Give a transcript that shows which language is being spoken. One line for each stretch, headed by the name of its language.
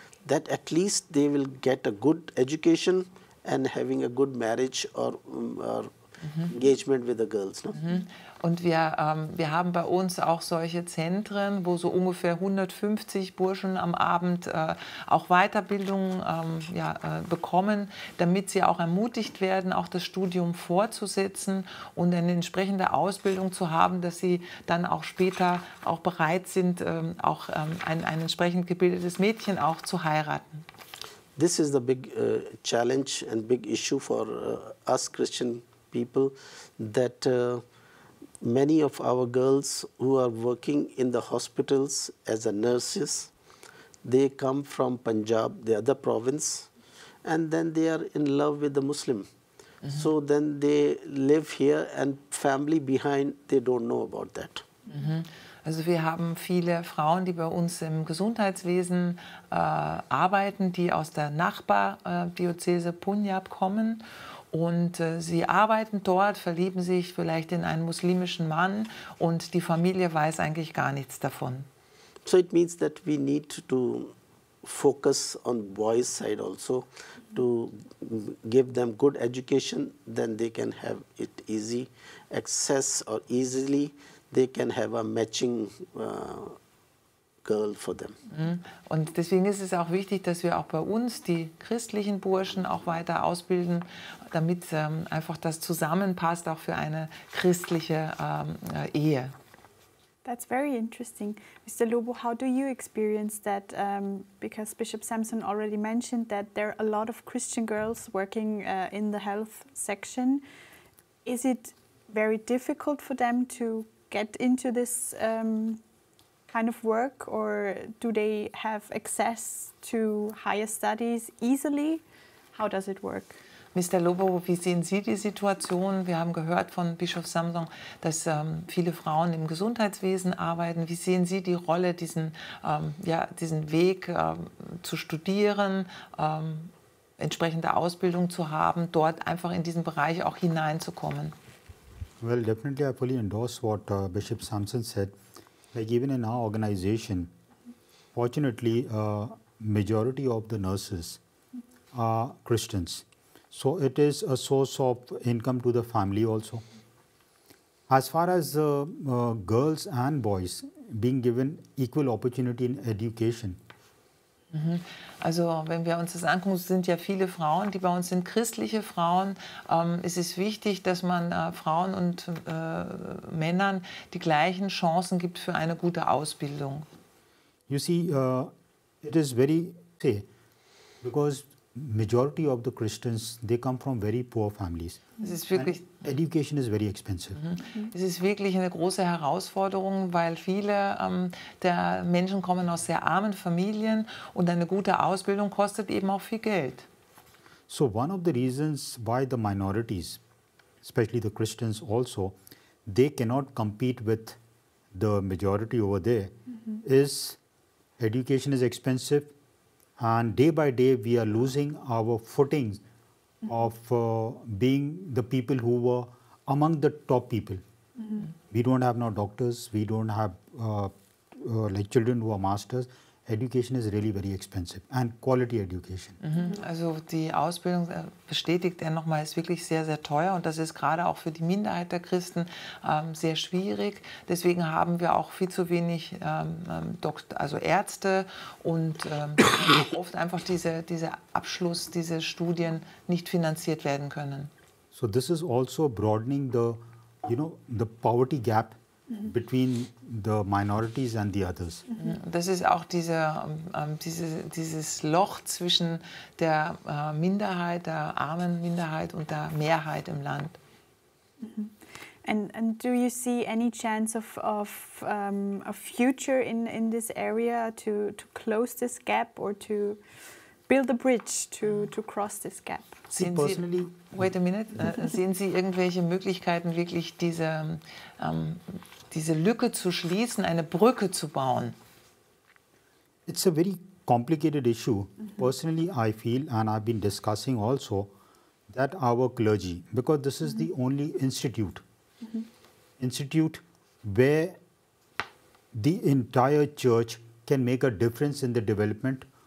English: that at least they will get a good education and having a good marriage or engagement with the girls. No?
German: Und wir haben bei uns auch solche Zentren, wo so ungefähr 150 Burschen am Abend auch Weiterbildung bekommen, damit sie auch ermutigt werden, auch das Studium fortzusetzen und eine entsprechende Ausbildung zu haben, dass sie dann auch später auch bereit sind, auch ein entsprechend gebildetes Mädchen auch zu heiraten.
English: This is the big challenge and big issue for us Christian people, that many of our girls who are working in the hospitals as a nurses, they come from Punjab, the other province, and then they are in love with the Muslim. So then they live here and family behind, they don't know about that.
German: Also wir haben viele Frauen, die bei uns im Gesundheitswesen arbeiten, die aus der Nachbardiözese Punjab kommen. Und sie arbeiten dort, verlieben sich vielleicht in einen muslimischen Mann und die Familie weiß eigentlich gar nichts davon.
English: So it means that we need to focus on boys' side also, to give them good education, then they can have it easy access, or easily they can have a matching girl for them.
German: Und deswegen ist es auch wichtig, dass wir auch bei uns die christlichen Burschen auch weiter ausbilden, damit einfach das zusammenpasst, auch für eine christliche Ehe.
English: That's very interesting. Mr. Lobo, how do you experience that? Because Bishop Samson already mentioned that there are a lot of Christian girls working in the health section. Is it very difficult for them to get into this kind of work, or do they have access to higher studies easily? How does it work? Mr.
German: Lobo, wie sehen Sie die Situation? Wir haben gehört von Bischof Samson, dass viele Frauen im Gesundheitswesen arbeiten. Wie sehen Sie die Rolle, diesen Weg zu studieren, entsprechende Ausbildung zu haben, dort einfach in diesen Bereich auch hineinzukommen?
English: Well, definitely I fully endorse what Bishop Samson said. Like even in our organization, fortunately, majority of the nurses are Christians. So it is a source of income to the family also. As far as girls and boys being given equal opportunity in education.
German: Also wenn wir uns das angucken, sind ja viele Frauen, die bei uns sind christliche Frauen. Es ist wichtig, dass man Frauen und Männern die gleichen Chancen gibt für eine gute Ausbildung.
English: You see, it is very, because majority of the Christians, they come from very poor families.
German: Es ist wirklich,
English: education is very expensive.
German: Es ist wirklich eine große Herausforderung, weil viele der Menschen kommen aus sehr armen Familien und eine gute Ausbildung kostet eben auch viel Geld.
English: So one of the reasons why the minorities, especially the Christians also, they cannot compete with the majority over there is education is expensive. And day by day, we are losing our footings of being the people who were among the top people. We don't have now doctors, we don't have like children who are masters. Education is really very expensive and quality education.
German: Also die Ausbildung, bestätigt er nochmal, ist wirklich sehr, sehr teuer und das ist gerade auch für die Minderheit der Christen sehr schwierig. Deswegen haben wir auch viel zu wenig Ärzte und oft einfach diese Abschluss, diese Studien nicht finanziert werden können.
English: So this is also broadening the poverty gap between the minorities and the others.
German: Das ist auch dieses Loch zwischen der Minderheit, der armen Minderheit und der Mehrheit im Land.
English: And do you see any chance of a future in this area to close this gap or to build a bridge to cross this gap? Wait a minute.
German: Sehen Sie irgendwelche Möglichkeiten, wirklich diese Lücke zu schließen, eine Brücke zu bauen?
English: It's a very complicated issue. Personally, I feel, and I've been discussing also, that our clergy, because this is the only institute where the entire church can make a difference in the development